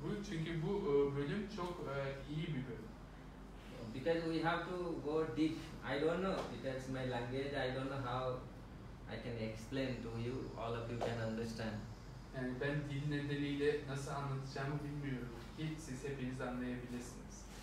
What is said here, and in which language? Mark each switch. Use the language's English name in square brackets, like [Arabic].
[Turkish] Çünkü bu bölüm çok iyi bir bölüm. [English] Because we have to go deep. I don't know because my language. I don't know how I can explain to you. All of you can understand. [Turkish] Yani ben dil nedeniyle nasıl anlatacağımı bilmiyorum ki siz hepiniz anlayabilirsiniz.